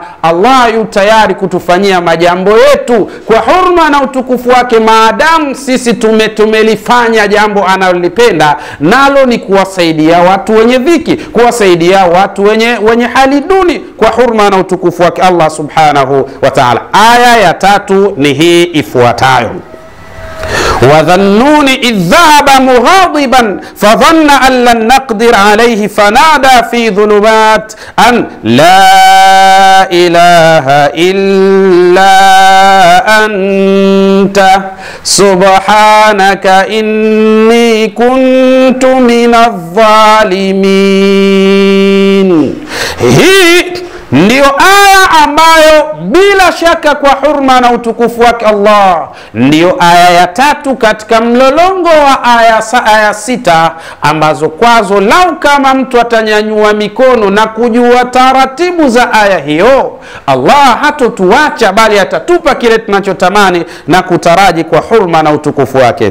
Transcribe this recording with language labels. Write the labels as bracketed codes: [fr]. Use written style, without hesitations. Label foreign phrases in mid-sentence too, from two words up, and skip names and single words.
[sw] Allah yu tayari kutufanyia majambo yetu kwa hurma na utukufu wake, maadamu sisi tumelifanya jambo analolipenda, nalo ni kuwasaidia watu wenye dhiki, kuwasaidia watu wenye hali duni kwa hurma na utukufu wake Allah [ar] سبحانه وتعالى. [sw] Aya ya 3 ni hii ifuatayo: [ar] وَذَنُّونِ إِذْ ذَهَبَ مُغَاضِبًا فَظَنَّ أَن لَّن نَّقْدِرَ عَلَيْهِ فَنَادَى فِي ظُلُمَاتٍ أَن لَّا إِلَٰهَ إِلَّا أَنتَ سُبْحَانَكَ إِنِّي كُنتُ مِنَ الظَّالِمِينَ. [sw] Hii ndio aya ambayo bila shaka kwa hurma na utukufu wake Allah ndio aya ya 3 katika mlolongo wa aya 6 ambazo kwazo lau kama mtu atanyanyua mikono na kujua taratibu za aya hiyo, Allah hatotuacha bali atatupa kile tunachotamani na kutaraji kwa hurma na utukufu wake.